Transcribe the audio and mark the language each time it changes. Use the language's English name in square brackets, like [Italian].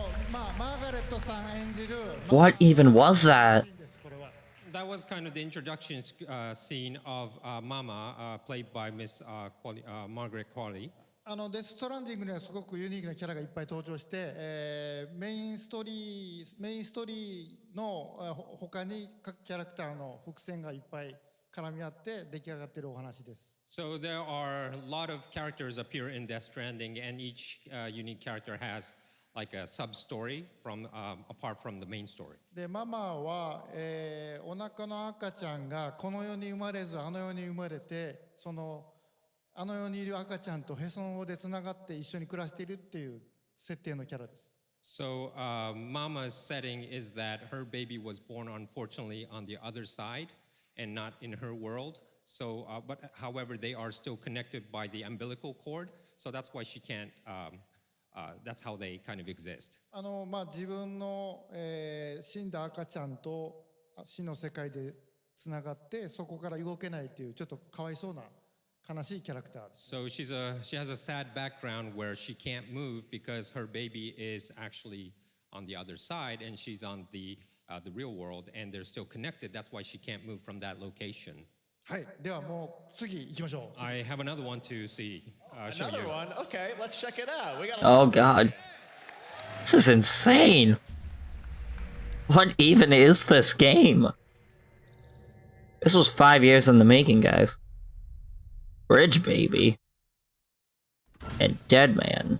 [Japanese] マーガレットさん演じる [English] What even was that? That was kind of the introduction scene of Mama, played by Miss Margaret Qualley. [Japanese] デス・ストランディングにはすごくユニークなキャラがいっぱい登場して、メインストーリーの他に各キャラクターの伏線がいっぱい絡み合って出来上がっているお話です。 [English] So there are a lot of characters appear in Death Stranding, and each unique character has like a sub-story from apart from the main story. [Japanese] でママは、お腹の赤ちゃんがこの世に生まれずあの世に生まれてあの世にいる赤ちゃんとへその緒でつながって一緒に暮らしているっていう設定のキャラです。 [English] So Mama's setting is that her baby was born unfortunately on the other side and not in her world. So, but however, they are still connected by the umbilical cord. So that's why she can't. That's how they kind of exist. [Japanese] 自分の、死んだ赤ちゃんと死の世界でつながってそこから動けないっていうちょっとかわいそうな悲しいキャラクターです。 [English] So she has a sad background where she can't move because her baby is actually on the other side and she's on the real world and they're still connected. That's why she can't move from that location. [Japanese] はい、ではもう次行きましょう。 [English] I have another one to see. Show Another you. one? Okay, let's check it out. We got Oh god. This is insane. What even is this game? This was 5 years in the making, guys. Bridge Baby. And Dead Man.